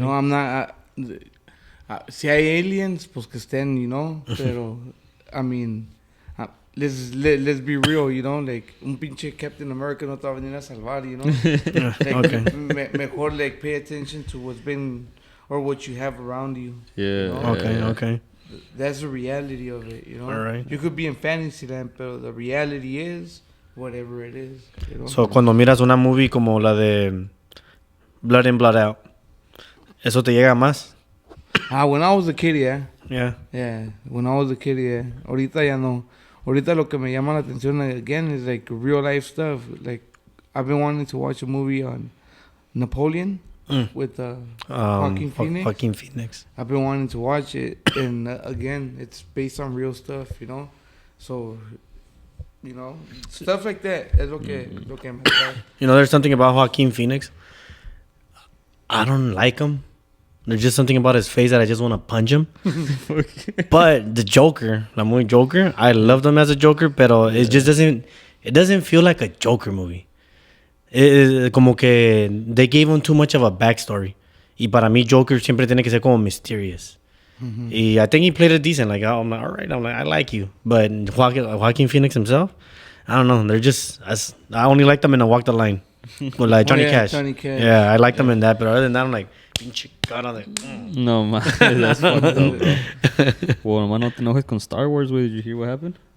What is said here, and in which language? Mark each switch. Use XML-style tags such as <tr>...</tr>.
<en>You know, I'm not.</en> <es>Si hay aliens, pues que estén,</es> <en>you know, pero, I mean, let's be real, you know, like,</en> <es>un pinche Captain America no te va a venir a salvar,</es> <en>you know? Like, okay. Mejor, like, pay attention to what's been, or what you have around you. Yeah. You know? Okay. That's the reality of it, you know? All right. You could be in Fantasyland, but the reality is whatever it is, you know?</en> <es>So, cuando miras una movie como la de Blood In, Blood Out, ¿eso te llega más?</es> <en>When I was a kid, yeah. Yeah. When I was a kid, yeah.</en> <es>Ahorita ya no. Ahorita lo que me llama la atención</es> <en>again is like real life stuff. Like I've been wanting to watch a movie on Napoleon with Joaquin Phoenix. Joaquin Phoenix. I've been wanting to watch it, and again, it's based on real stuff, you know. So, you know, stuff like that.</en> <es>Es lo que me gusta.</es> <en>You know, there's something about Joaquin Phoenix. I don't like him. There's just something about his face that I just want to punch him. But the Joker,</en> <es>la movie Joker,</es> <en>I loved him as a Joker, pero it just doesn't feel like a Joker movie.</en> <es>Como que</es> <en>they gave him too much of a backstory.</en> <es>Y para mí Joker siempre tiene que ser como mysterious.</es> <en>Y I think he played it decent. Like, I'm like, all right, I like you. But Joaquin Phoenix himself, I don't know. They're just, I only like them in A Walk the Line. With like Johnny Cash. Johnny Cash. Yeah, I like them in that. But other than that, I'm like,</en> <es>pinche cara de...</es> <en>No, man. That's fucked up, bro. Well, man,</en> <es>no te enojes con Star Wars, güey.</es> <en>Did you hear what happened?</en>